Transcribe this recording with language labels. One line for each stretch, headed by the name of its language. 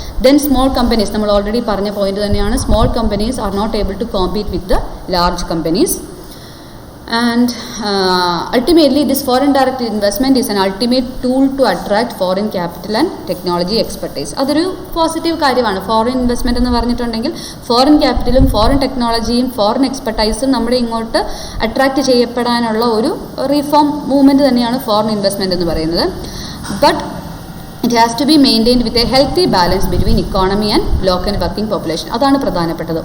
English: then small companies,
Malayalam: നമ്മൾ already പറഞ്ഞ point തന്നെയാണ്,
English: Small companies are not able to compete with the large companies. And ultimately this foreign direct investment is an ultimate tool to attract foreign capital and technology expertise.
Malayalam: അതൊരു positive കാര്യമാണ്. Foreign investment എന്ന് പറഞ്ഞിട്ടുണ്ടെങ്കിൽ foreign ക്യാപിറ്റലും foreign ടെക്നോളജിയും foreign എക്സ്പെർട്ടൈസും നമ്മുടെ ഇങ്ങോട്ട് attract ചെയ്യപ്പെടാനുള്ള ഒരു reform movement തന്നെയാണ് foreign investment എന്ന് പറയുന്നത്.
English: But it has to be maintained with a healthy balance between economy and local working population.
Malayalam: അതാണ് പ്രധാനപ്പെട്ടത്.